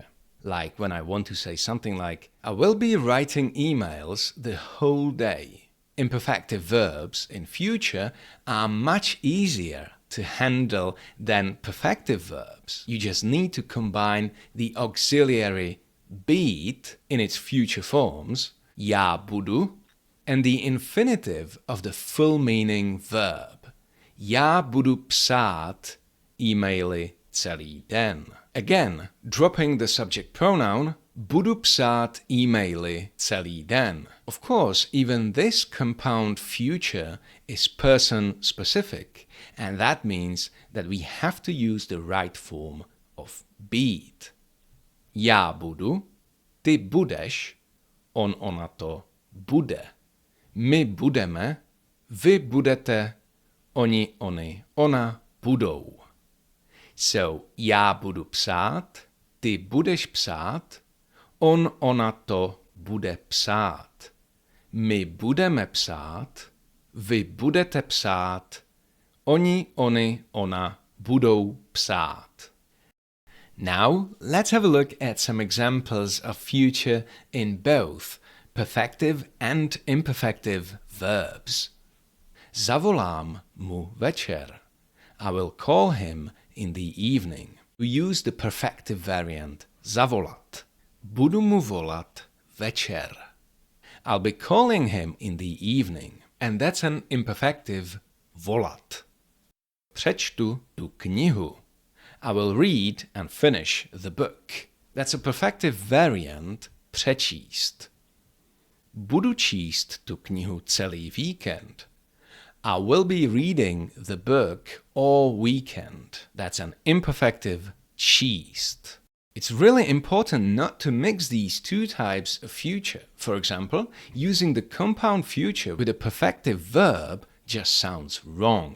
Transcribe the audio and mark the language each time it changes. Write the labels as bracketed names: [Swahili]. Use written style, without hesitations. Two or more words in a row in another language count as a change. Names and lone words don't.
[English] Like when I want to say something like, I will be writing emails the whole day. Imperfective verbs in future are much easier to handle than perfective verbs. You just need to combine the auxiliary být in its future forms, [Czech] já budu, [English] and the infinitive of the full meaning verb. [Czech] Já budu psát e-maily celý den. [English] Again, dropping the subject pronoun, [Czech] budu psát e-maily celý den. [English] Of course, even this compound future is person-specific, and that means that we have to use the right form of být. [Czech] Já budu, ty budeš, on, ona to bude. My budeme, vy budete, oni, oni, ona budou. So, já budu psát, ty budeš psát, on, ona to bude psát. My budeme psát, vy budete psát, oni, oni, ona budou psát. [English] Now, let's have a look at some examples of future in both perfective and imperfective verbs. [Czech] Zavolám mu večer. [English] I will call him in the evening. We use the perfective variant zavolat. [Czech] Budu mu volat večer. [English] I'll be calling him in the evening, and that's an imperfective volat. [Czech] Přečtu tu knihu. [English] I will read and finish the book. That's a perfective variant přečíst. [Czech] Budu číst tu knihu celý víkend. [English] I will be reading the book all weekend. That's an imperfective číst. It's really important not to mix these two types of future. For example, using the compound future with a perfective verb just sounds wrong.